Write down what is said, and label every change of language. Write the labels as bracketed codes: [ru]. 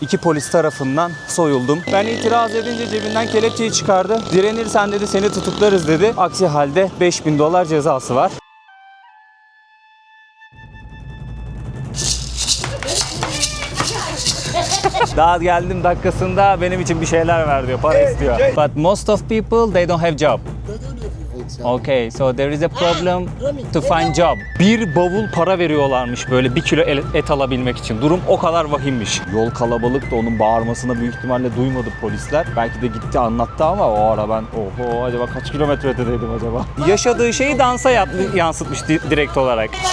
[tr] İki polis tarafından soyuldum. Ben itiraz edince cebinden kelepçeyi çıkardı. Direnirsen dedi seni tutuklarız dedi. Aksi halde $5000 cezası var. Daha geldim dakikasında benim için bir şeyler ver diyor, para istiyor. [en] But most of people they don't have job. Okay, so there is a problem to find job. [tr] Bir bavul para veriyorlarmış böyle 1 kilo et alabilmek için. Durum o kadar vahimmiş. Yol kalabalık da onun bağırmasını büyük ihtimalle duymadı polisler. Belki de gitti anlattı ama o ara ben oho acaba kaç kilometre ötedeydim acaba? Yaşadığı şeyi dansa yansıtmış direkt olarak.